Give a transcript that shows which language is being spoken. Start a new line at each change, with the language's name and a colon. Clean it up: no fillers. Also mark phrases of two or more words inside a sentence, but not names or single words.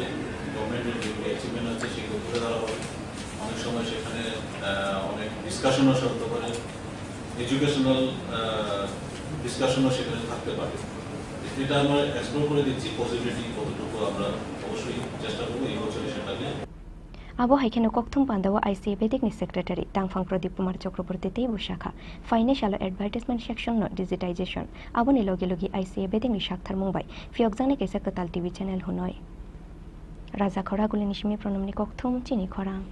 Bangla: গভর্নমেন্টের যেগুলো অ্যাচিভমেন্ট আছে সেগুলো তুলে ধরা হবে। অনেক সময় সেখানে অনেক ডিসকাশনও হতে পারে,
English: educational discussion
Bangla: সেখানে থাকতে পারে। এটা আমরা এক্সপ্লোর করে দিচ্ছি পসিবিলিটি কতটুকু আমরা অবশ্যই চেষ্টা করবো এই বছরে সেটাকে।
Kok Borok: Abo haikeno kokthung pandawa ICA Bedik ni secretary Tangphang Pradip Kumar Chakraborty tei bushakha
English: financial advertisement section
Kok Borok: no digitization abo ni logi logi ICA Bedik ni shakthar mumbai fiokjane kaisa katal
English: TV channel
Kok Borok: hunoi Raja Khora gulini shimi pranamni kokthum chini khora